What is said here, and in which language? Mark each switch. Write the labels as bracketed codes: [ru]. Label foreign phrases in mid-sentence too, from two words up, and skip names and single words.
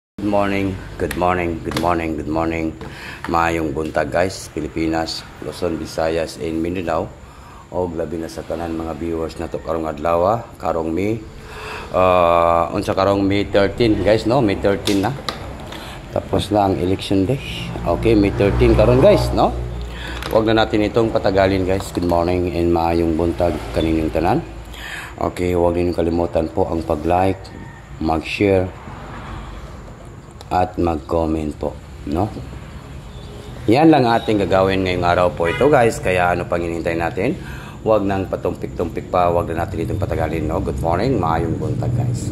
[en] morning, good morning, good morning, good morning. [ceb] Maayong buntag guys, Pilipinas, Luzon, Visayas, and Mindanao. O labi na sa tanan mga viewers na to karong adlaw, karong May unsa karong May 13 guys, no? May 13 na. Tapos na ang election day. Okay, May 13 karon guys, no? [tl] Huwag na natin itong patagalin guys. [en] Good morning and [ceb] maayong buntag kaninyong tanan. Okay, [tl] huwag ninyong kalimutan po ang pag-like, mag-share, at mag-comment po, no? Yan lang ating gagawin ngayong araw po ito guys. Kaya ano pang hinihintay natin? Huwag nang patumpik-tumpik pa. Huwag na natin itong patagalin, no? [en] Good morning, [ceb] maayong buntag [tl] guys.